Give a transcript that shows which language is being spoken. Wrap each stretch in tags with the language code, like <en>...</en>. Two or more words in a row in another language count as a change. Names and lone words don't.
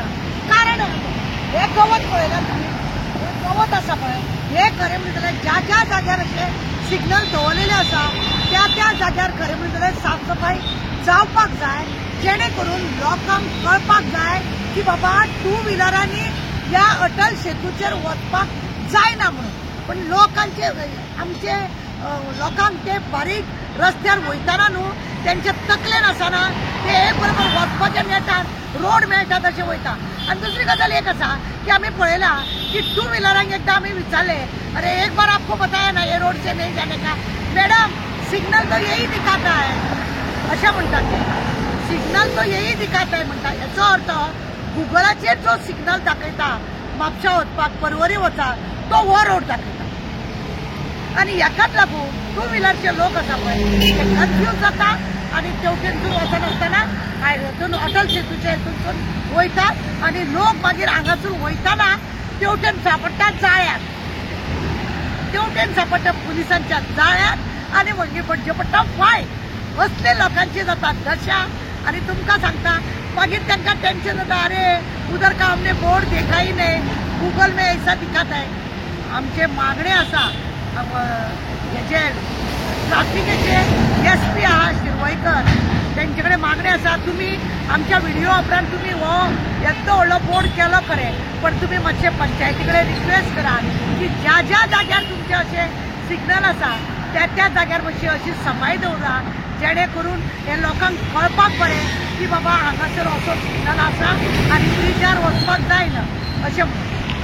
<kok>कारण हे गवत पळयला तुमी, हे गवत आसा पळय हे खरें म्हणटलें ज्या ज्या जाग्यार अशे सिग्नल दवरलेले आसा त्या त्या जाग्यार खरें म्हणटलें साफसफाई जावपाक जाय, जेणे करून लोकांक कळपाक जाय की बाबा 2 व्हिलरांनी ह्या अटल सेतूचेर वचपाक जायना म्हणून। पण लोकांचे आमचे लोकांक ते बारीक रस्त्यार वयताना न्हू तेंचे तकलेन आसना ते एक बरोबर वचपाचें मेळटा, रोड मेळटा तशें वयता। आनी दुसरी गजाल एक आसा की आमी पळयला की 2 व्हिलरांक एकदां आमी विचारले,</kok> <hi>अरे एक बार आपको बताया ना ये रोड से नहीं जाने का, मैडम सिग्नल तो यही दिखाता है</hi> <kok>अशें म्हणटात ते,</kok> <hi>सिग्नल तो यही दिखाता है म्हणटा।</hi> <kok>हेचो अर्थ गुगलाचेर जो सिग्नल दाखयता म्हापशा वचपाक परवरी वचा तो हो रोड दाखयता आनी हेकाच लागून 2 व्हिलरचे लोक आसा पळय ते कन्फ्यूज जाता आनी तेवटेनसून वचनासतना हायवेतून अटल सेतूच्या हेतून वयतात आनी लोक मागीर हांगासून वयताना तेवटेन सापडटा जाळ्यात, तेवटेन सापडटा पुलिसांच्या जाळ्यात आनी म्हणजे पडचे पडटा फायन। असले लोकांची जाता दशा आनी तुमकां सांगता मागीर तांकां टेन्शन जाता,</kok> <hi>अरे उधर का हमने बोर्ड देखा ही नहीं, गूगल में ऐसा दिखत है।</hi> <kok>आमचे मागणे आसा हेचे ट्राफिकेचे SP आहा शिरवयकर तेंचे कडेन मागणे आसा, तुमी आमच्या व्हिडिओ उपरांत तुमी हो येदो व्हडलो बोर्ड केलो खरें पण तुमी मातशे पंचायती कडेन रिक्वेस्ट करात की ज्या ज्या जाग्यार तुमचे अशे सिग्नल आसा त्या त्या जाग्यार मातशी अशी सफाई दवरा, जेणे करून हे लोकांक कळपाक बरें की बाबा हांगासर असो सिग्नल आसा आनी ब्रिजार वचपाक जायना अशें म्हणून।</kok>